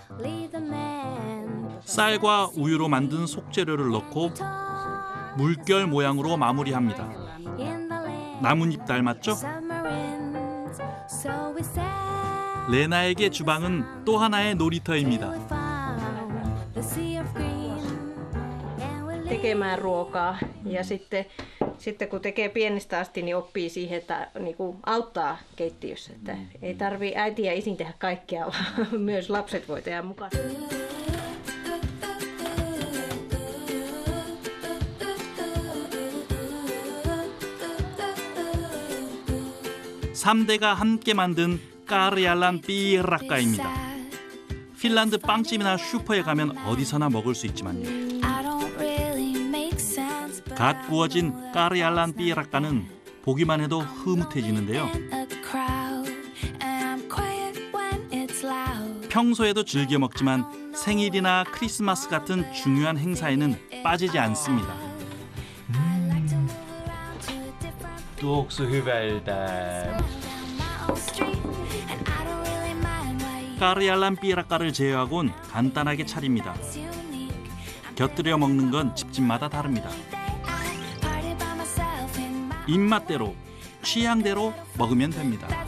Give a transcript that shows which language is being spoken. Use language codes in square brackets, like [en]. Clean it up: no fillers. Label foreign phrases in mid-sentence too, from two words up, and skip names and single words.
[ko] 쌀과 우유로 만든 속재료를 넣고 물결 모양으로 마무리합니다. 나뭇잎 닮았죠? 레나에게 주방은 또 하나의 놀이터입니다. [fi] tekemään ruokaa ja sitten kun tekee pienestä asti, niin oppii siihen, että niinku auttaa keittiössä. Että ei tarvitse äiti ja isin tehdä kaikkea, vaan myös lapset voi tehdä mukaan. [ko] 3대가 함께 만든 까르얄란 삐라까입니다. 핀란드 빵집이나 슈퍼에 가면 어디서나 먹을 수 있지만요. 갓 구워진 까르얄란 삐라까는 보기만 해도 흐뭇해지는데요. 평소에도 즐겨 먹지만 생일이나 크리스마스 같은 중요한 행사에는 빠지지 않습니다. [fi] tuoksu hyvältä. [ko] 까르얄란 삐라까를 제외하곤 간단하게 차립니다. 곁들여 먹는 건 집집마다 다릅니다. 입맛대로, 취향대로 먹으면 됩니다.